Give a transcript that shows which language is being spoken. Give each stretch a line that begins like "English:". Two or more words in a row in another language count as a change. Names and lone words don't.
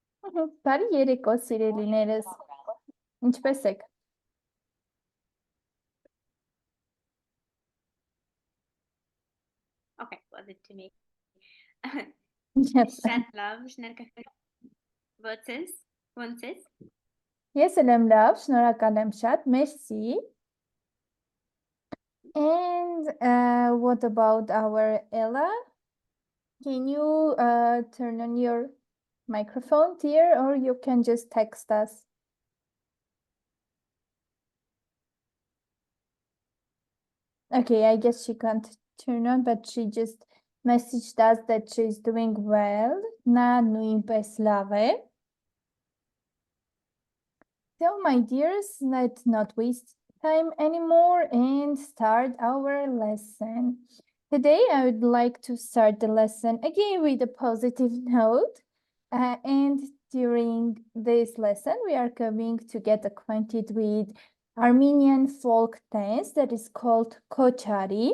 Armenian: Բարի երեկո, սիրելիներս։ Ինչպե՞ս եք։
English: Okay, was it to me? Yes.
Armenian: Շատ լավ, շնորհակալ Ոնց ոնց ես։ Ես էլ եմ լավ, շնորհակալ եմ շատ, merci.
English: And what about our Ella? Can you turn on your microphone, dear, or you can just text us? Okay, I guess she can't turn on, but she just messaged us that she's doing well.
Armenian: Na նույնպես լավ է.
English: So, my dears, let's not waste time anymore and start our lesson. Today, I would like to start the lesson again with a positive note. And during this lesson, we are going to get acquainted with Armenian folk dance that is called Kochari.